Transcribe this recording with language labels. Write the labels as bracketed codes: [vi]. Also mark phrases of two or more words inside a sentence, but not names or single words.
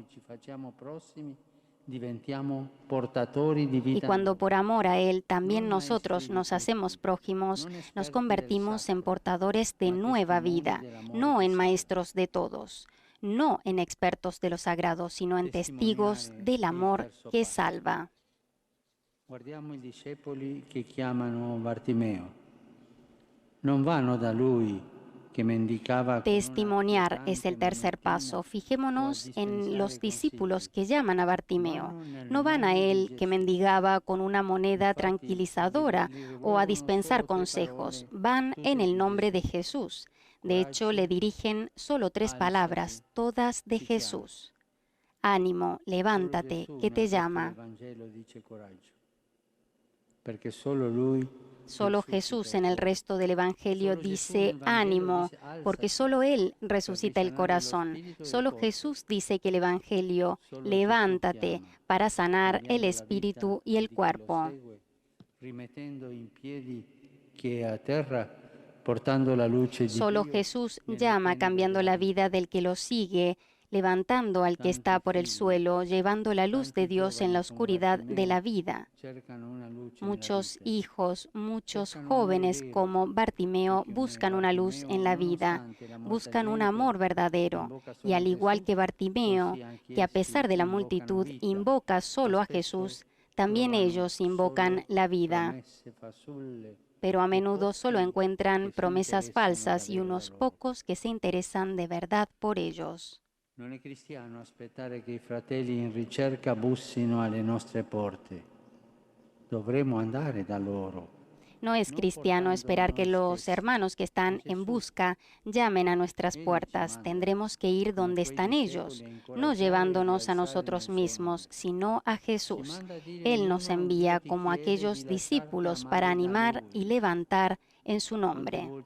[es] Y cuando por amor a Él también nosotros nos hacemos prójimos, nos convertimos en portadores de nueva vida, no en maestros de todos, no en expertos de lo sagrado, sino en testigos del amor que salva. [it] Guardiamo i discepoli che chiamano Bartimeo. Non vanno da lui che mendicava con una [es] Testimoniar es el [it] pesante [es] tercer paso. [it] mannotina [es] Fijémonos [it] o a [es] en [it] dispensare [es] los discípulos [it] consigli. [es] que llaman a Bartimeo. No van a él que mendigaba con una moneda tranquilizadora o a dispensar consejos. Van en el nombre de Jesús. De hecho, le dirigen solo 3 palabras, todas de Jesús. Ánimo, levántate, que te llama. [it] Il Vangelo dice coraggio, perché solo lui [es] Solo Jesús en el resto del Evangelio dice ánimo, porque solo Él resucita el corazón. Solo Jesús dice que el Evangelio, levántate, para sanar el espíritu y el cuerpo. [it] rimettendo in piedi chi è a terra, portando la luce di [es] Solo [it] Dio [es] Jesús llama cambiando la vida del que lo sigue, levantando al que está por el suelo, llevando la luz de Dios en la oscuridad de la vida. [it] cercano una luce nella [es] Muchos [it] vita. [es] hijos, muchos jóvenes como Bartimeo buscan una luz en la vida, buscan un amor verdadero. Y al igual que Bartimeo, que a pesar de la multitud invoca solo a Jesús, también ellos invocan la vida. [it] Promesse fasulle. [es] Pero a menudo solo encuentran promesas falsas y unos pocos que se interesan de verdad por ellos. [it] Non è cristiano aspettare che i fratelli in ricerca bussino alle nostre porte. Dovremmo andare da loro. [es] No es cristiano esperar que los hermanos que están en busca llamen a nuestras puertas. Tendremos que ir donde están ellos, no llevándonos a nosotros mismos, sino a Jesús. Él nos envía como aquellos discípulos para animar y levantar en su nombre.